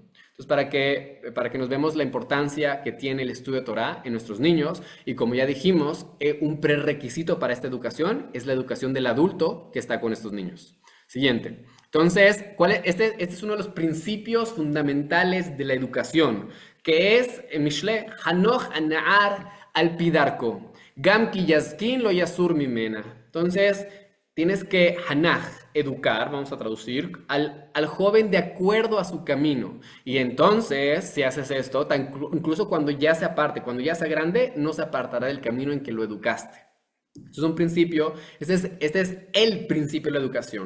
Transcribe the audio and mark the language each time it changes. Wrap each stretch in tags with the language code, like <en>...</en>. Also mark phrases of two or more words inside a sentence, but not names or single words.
<es>Entonces, para que nos vemos la importancia que tiene el estudio de Torah en nuestros niños, y como ya dijimos, un prerequisito para esta educación es la educación del adulto que está con estos niños. Siguiente. Entonces, este es uno de los principios fundamentales de la educación, que es, en Mishle,</es> <he>חנוך לנער על פי דרכו גם כי יזקין לא יסור ממנה.</he> <es>Entonces, tienes que hanaj, educar, vamos a traducir, al joven de acuerdo a su camino. Y entonces, si haces esto, incluso cuando ya se aparte, cuando ya sea grande, no se apartará del camino en que lo educaste. Esto es un principio, este es el principio de la educación.</es>